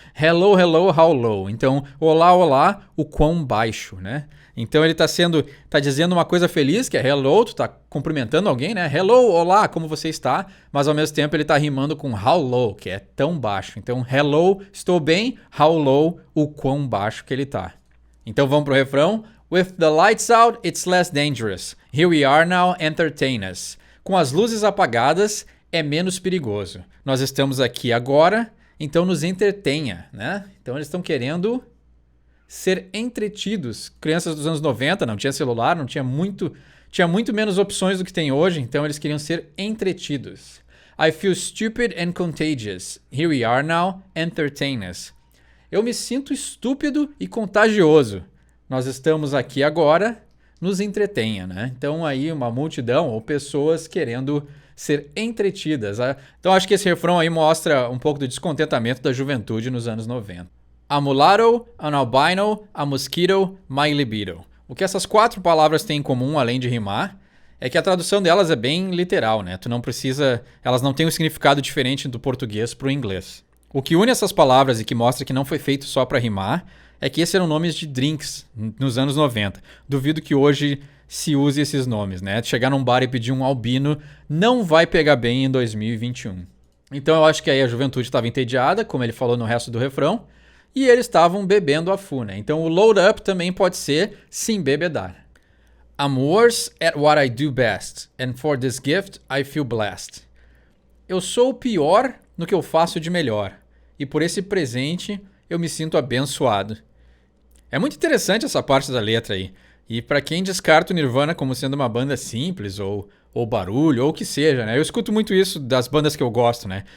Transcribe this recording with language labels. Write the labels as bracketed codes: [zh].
[en] Hello, hello, how low. [pt] Então, olá, olá, o quão baixo, né? Então ele tá dizendo uma coisa feliz, que é hello, tu tá cumprimentando alguém, né? Hello, olá, como você está? Mas ao mesmo tempo ele tá rimando com [en] how low, [pt] que é tão baixo. Então, hello, estou bem, [en] how low, [pt] o quão baixo que ele tá. Então vamos pro refrão. [en] With the lights out, it's less dangerous. Here we are now, entertain us. [pt] Com as luzes apagadas, é menos perigoso. Nós estamos aqui agora, então nos entretenha, né? Então eles estão querendo ser entretidos. Crianças dos anos 90, não tinha celular, tinha muito menos opções do que tem hoje, então eles queriam ser entretidos. [en] I feel stupid and contagious. Here we are now, entertain us. [pt] Eu me sinto estúpido e contagioso. Nós estamos aqui agora, nos entretenha, né? Então aí uma multidão ou pessoas querendo ser entretidas. Então acho que esse refrão aí mostra um pouco do descontentamento da juventude nos anos 90. [en] A mulatto, an albino, a mosquito, my libido. [pt] O que essas 4 palavras têm em comum, além de rimar, é que a tradução delas é bem literal, né? Elas não têm um significado diferente do português para o inglês. O que une essas palavras e que mostra que não foi feito só para rimar é que esses eram nomes de drinks nos anos 90. Duvido que hoje se use esses nomes, né? Chegar num bar e pedir um albino não vai pegar bem em 2021. Então eu acho que aí a juventude estava entediada, como ele falou no resto do refrão, e eles estavam bebendo a full, né? Então o load up também pode ser se embebedar. [en] I'm worse at what I do best, and for this gift I feel blessed. [pt] Eu sou o pior no que eu faço de melhor, e por esse presente eu me sinto abençoado. É muito interessante essa parte da letra aí. E para quem descarta o Nirvana como sendo uma banda simples ou barulho ou o que seja, né? Eu escuto muito isso das bandas que eu gosto, né?